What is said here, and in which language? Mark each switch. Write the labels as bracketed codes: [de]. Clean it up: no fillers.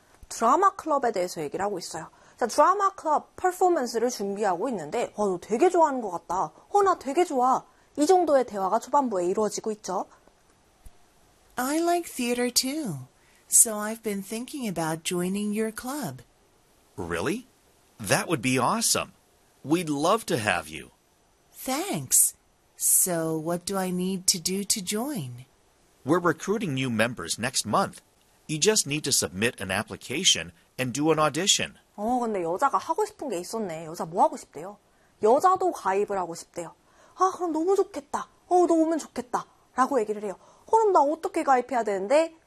[ko] 드라마 클럽에 대해서 얘기를 하고 있어요. 자, 드라마 클럽 퍼포먼스를 준비하고 있는데 너 되게 좋아하는 것 같다. 나 되게 좋아. 이 정도의 대화가 초반부에 이루어지고 있죠. [en] I like theater too. So I've been thinking about joining your club. Really? That would be awesome. We'd love to have you. Thanks. So what do I need to do to join? We're recruiting new members next month. You just need to submit an application and do an audition. [ko] 근데 여자가 하고 싶은 게 있었네. 여자 뭐 하고 싶대요? 여자도 가입을 하고 싶대요. 아, 그럼 너무 좋겠다. 너 오면 좋겠다. 라고 얘기를 해요. 그럼 나 어떻게 가입해야 되는데?